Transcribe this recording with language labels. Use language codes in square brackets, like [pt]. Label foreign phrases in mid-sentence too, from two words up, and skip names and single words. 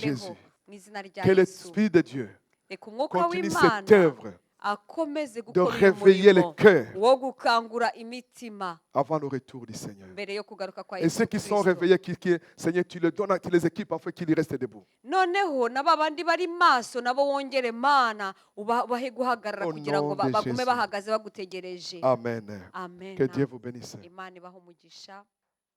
[rw] ubakoreho. Jésus. Mu izina rya Que Yesu. [fr] l'Esprit de Dieu [rw] Reka umwuka [fr] continue cette [rw] w'Imana œuvre akomeze de gukora uyu [fr] réveiller les [rw] murimo cœurs wo gukangura imitima [fr] avant le retour du Seigneur. [rw] mbere yo kugaruka kwa Et Yesu [fr] ceux qui sont [rw] Kristo. [fr] réveillés, Seigneur, tu les donnes, tu les équipes afin qu'ils restent debout. [rw] Noneho na ba bandi bari maso nabo wongere Mana ubahe guhagarara Au kugira ngo [fr] nom de [rw] bagume Jésus. bahagaze bagutegereje. Amen. Amen. [fr] Que Dieu vous bénisse. [rw] Imana ibahe umugisha.